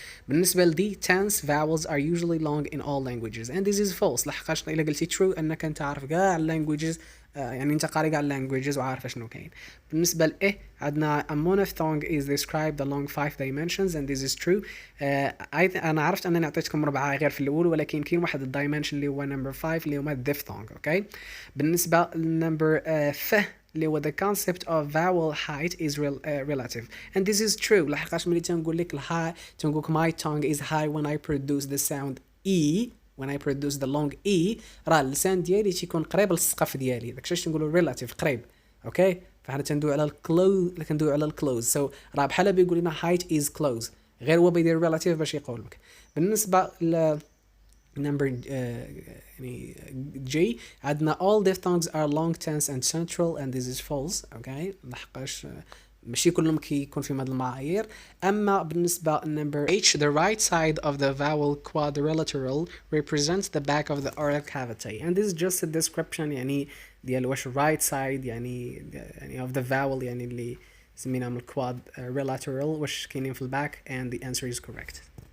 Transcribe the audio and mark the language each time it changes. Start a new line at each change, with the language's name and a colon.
Arabic: بالنسبه لدي
English: tense vowels are usually long in all languages and this is false
Arabic: لحقاش الا قلتي true انك انت عارف كاع languages يعني انت قاري كاع languages وعارف شنو كاين. بالنسبه ل عندنا
English: a monophthong is described along 5 dimensions and this is true.
Arabic: انا عرفت انني عطيتكم 4 غير في الاول ولكن كاين واحد الدايمنشن اللي هو number 5 اللي هو diphthong. اوكي بالنسبه لنمبر ف اللي هو
English: the concept of vowel height is relative and this is true
Arabic: لحقاش ملي تنقول لك الهاي تنقول لك
English: my tongue is high when I produce the sound E when I produce the long E
Arabic: راه اللسان ديالي تيكون قريب للسقف ديالي داكشي تنقولوا relative قريب. اوكي فحنا تندوي على الكلوز كندوي على الكلوز so راه بحال بيقول لنا height is close غير هو بيدير relative باش يقول لك. بالنسبه ل
English: number يعني G عندنا all diphthongs are long tense and central and this is false.
Arabic: okay لحقاش ماشي كلهم كيكون فيهم هاد المعايير.
English: اما بالنسبه number H the right side of the vowel quadrilateral represents the back of the oral cavity and this is just a description
Arabic: يعني ديال واش
English: right side يعني of the vowel
Arabic: يعني اللي سميناهم
English: quadrilateral
Arabic: واش كاينين في
English: الباك and the answer is correct.